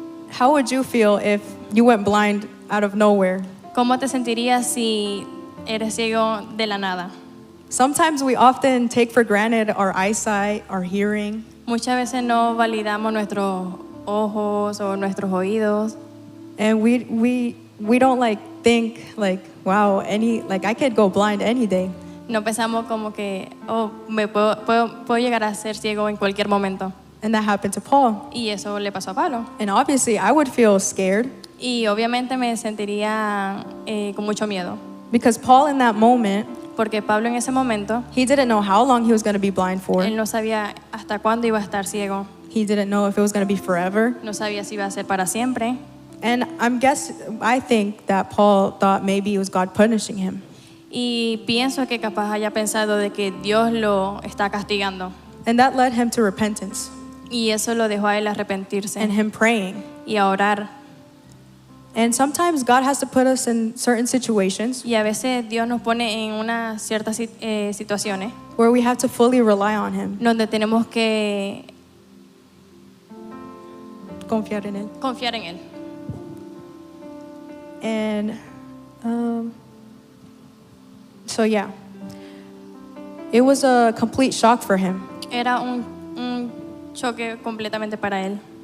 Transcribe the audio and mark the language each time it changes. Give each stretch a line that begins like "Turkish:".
English: How would you feel if you went blind out of nowhere?
Spanish: ¿Cómo te sentirías si eres ciego de la nada?
English: Sometimes we often take for granted our eyesight, our hearing,
Spanish: Muchas veces no validamos nuestros ojos o nuestros oídos
English: and we don't like think like, wow, I could go blind any day.
Spanish: no pensamos como que puedo llegar a ser ciego en cualquier momento.
English: And that happened to Paul.
Spanish: Y eso le pasó a Pablo.
English: And obviously, I would feel scared
Spanish: Y obviamente me sentiría con mucho miedo.
English: because Paul in that moment,
Spanish: Porque Pablo en ese momento,
English: he didn't know how long he was going to be blind for.
Spanish: él no sabía hasta cuándo iba a estar ciego.
English: He didn't know if it was going to be forever.
Spanish: No sabía si iba a ser para siempre.
English: And I think that Paul thought maybe it was God punishing him.
Spanish: Y pienso que capaz haya pensado de que Dios lo está castigando.
English: And that led him to repentance
Spanish: Y eso lo dejó a él arrepentirse
English: and him praying.
Spanish: y a orar.
English: And sometimes God has to put us in certain situations
Spanish: Y a veces Dios nos pone en unas ciertas situaciones
English: where we have to fully rely on Him,
Spanish: donde tenemos que confiar en Él. confiar en Él.
English: And so yeah, it was a complete shock for him.
Spanish: Era un choque completamente para él.